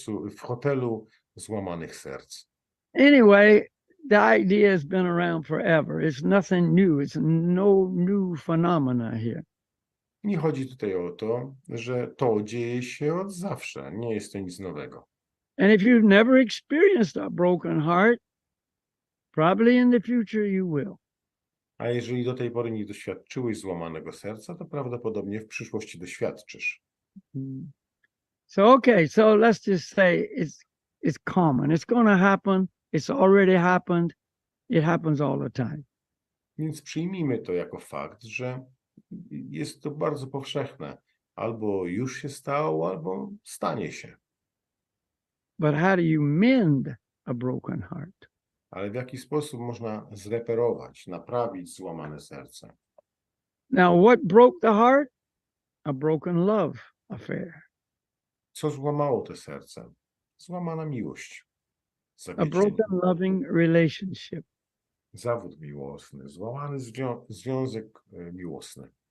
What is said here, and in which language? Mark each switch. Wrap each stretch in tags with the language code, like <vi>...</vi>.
<pl>W hotelu Złamanych Serc.</pl> <en>Anyway, the idea has been around forever. It's nothing new. It's no new phenomena here.</en> <pl>Nie chodzi tutaj o to, że to dzieje się od zawsze. Nie jest to nic nowego.</pl> <en>And if you've never experienced a broken heart, probably in the future you will.</en> <pl>A jeżeli do tej pory nie doświadczyłeś złamanego serca, to prawdopodobnie w przyszłości doświadczysz.</pl> <en>So, okay, so let's just say it's common. It's going to happen. It's already happened. It happens all the time.</en> <pl>Więc przyjmijmy to jako fakt, że jest to bardzo powszechne. Albo już się stało, albo stanie się.</pl> <en>But how do you mend a broken heart?</en> <pl>Ale w jaki sposób można zreperować, naprawić złamane serce?</pl> <en>Now, what broke the heart? A broken love affair.</en> <pl>Co złamało to serce? Złamana miłość.</pl> <en>A</en> <pl>Zawiedzenie.</pl> <en>broken loving relationship.</en> <pl>Zawód miłosny, złamany związek miłosny.</pl>